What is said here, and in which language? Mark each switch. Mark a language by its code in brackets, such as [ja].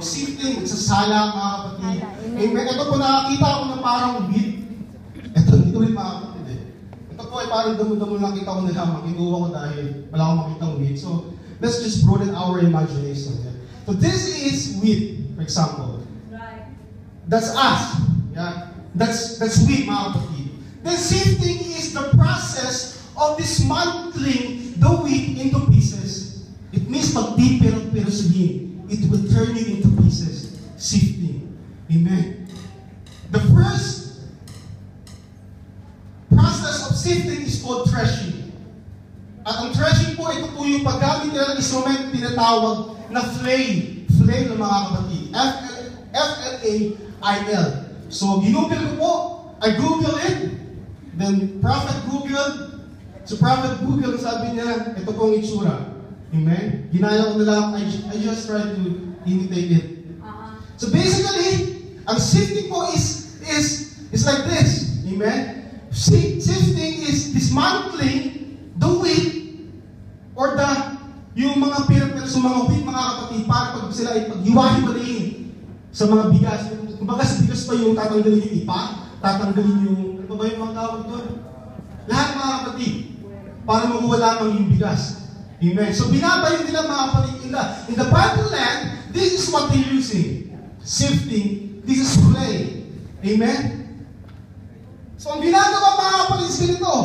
[tl] Sifting, nagsasala, mga kapatid. Amen. Ito po nakakita ako ng parang wheat. Ito rin, mga kapatid. Ito po ay parang damo-damo lang kita ko na lamang. Kinuha ko dahil wala akong makita ng wheat. [en] So, let's just broaden our imagination. So, this is wheat, for example. Right. That's us. Yeah? That's wheat, [tl] mga kapatid. [en] Then sifting is the process of dismantling the wheat into pieces. It means magpipirot-pirosihin. It will turn you into pieces. Sifting. Amen. The first process of sifting is called threshing. [tl] At ang threshing po, ito po yung paggamit nila ng instrument tinatawag na flail. Flail ng mga kapatid. F-L-A-I-L. [en] So, [tl] ginugol ko po. [en] I Google it. Then, Prophet Google. [tl] So, Prophet Google, sabi niya, ito pong itsura. Amen? Ginaya ko na lang. [en] I just try to imitate it. So, basically, ang sifting po is like this. Amen? Sifting is dismantling the wheat or [tl] yung mga pirapir sa mga wheat, mga kapatid, para pag sila ay paghiwa-hiwalayin sa mga bigas. Kumbaga sa bigas pa yung tatanggalin yung ipa, tatanggalin yung, ano ba yung mga tawag doon? Lahat, mga kapatid, para makuha lamang yung bigas. Amen. So binabayo nila, mga kapatid, [en] in the Bible land, this is what they're using. Sifting, this is clay. Amen. [tl] So ang ginagawa, mga kapatid, is ganito.